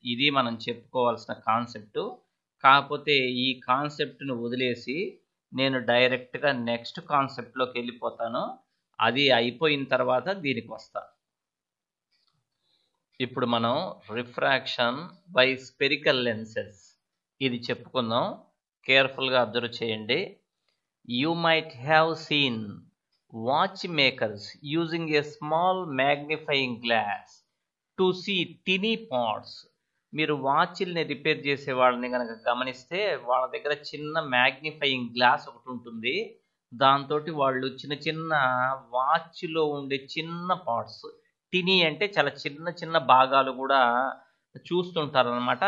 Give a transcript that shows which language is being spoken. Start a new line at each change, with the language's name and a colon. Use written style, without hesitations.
Telugu: ఇది మనం చెప్పుకోవాల్సిన కాన్సెప్ట్. కాకపోతే ఈ కాన్సెప్ట్ను వదిలేసి నేను డైరెక్ట్గా నెక్స్ట్ కాన్సెప్ట్లోకి వెళ్ళిపోతాను. అది అయిపోయిన తర్వాత దీనికి వస్తా. ఇప్పుడు మనం రిఫ్రాక్షన్ బై స్పెరికల్ లెన్సెస్ ఇది చెప్పుకుందాం. కేర్ఫుల్గా అబ్జర్వ్ చేయండి.
English: You might have seen watchmakers using a small magnifying glass to see tiny parts.
Telugu: మీరు వాచ్ల్ని రిపేర్ చేసే వాళ్ళని కనుక గమనిస్తే వాళ్ళ దగ్గర చిన్న మ్యాగ్నిఫైయింగ్ గ్లాస్ ఒకటి ఉంటుంది. దాంతో వాళ్ళు చిన్న చిన్న వాచ్లో ఉండే చిన్న పార్ట్స్, టినీ అంటే చాలా చిన్న చిన్న భాగాలు కూడా చూస్తుంటారు అనమాట.